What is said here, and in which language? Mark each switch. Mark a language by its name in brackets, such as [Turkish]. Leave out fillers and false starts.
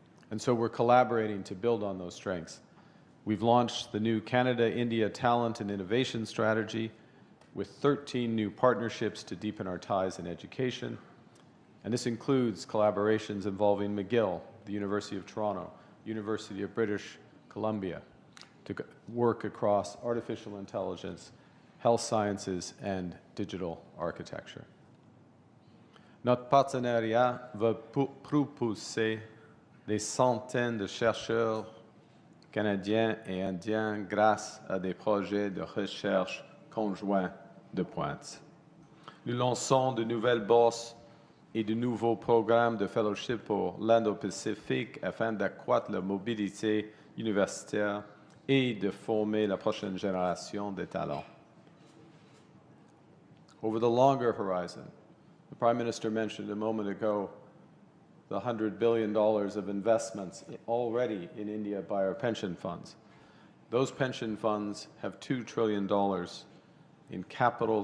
[English] And so we're collaborating to build on those strengths. We've launched the new Canada-India Talent and Innovation Strategy with 13 new partnerships to deepen our ties in education. And this includes collaborations involving McGill, the University of Toronto, University of British Columbia, to work across artificial intelligence, health sciences, and digital architecture. [French] Notre partenariat va propulser des centaines de chercheurs canadiens et indiens grâce à des projets de recherche conjoints de pointe. Nous lançons de nouvelles bourses et de nouveaux programmes de fellowship pour l'Indo-Pacifique afin d'accroître la mobilité universitaire et de former la prochaine génération de talents. [English] Over the longer horizon, the Prime Minister mentioned a moment ago the $100 billion of investments already in India by our pension funds. Those pension funds have $2 trillion in capital.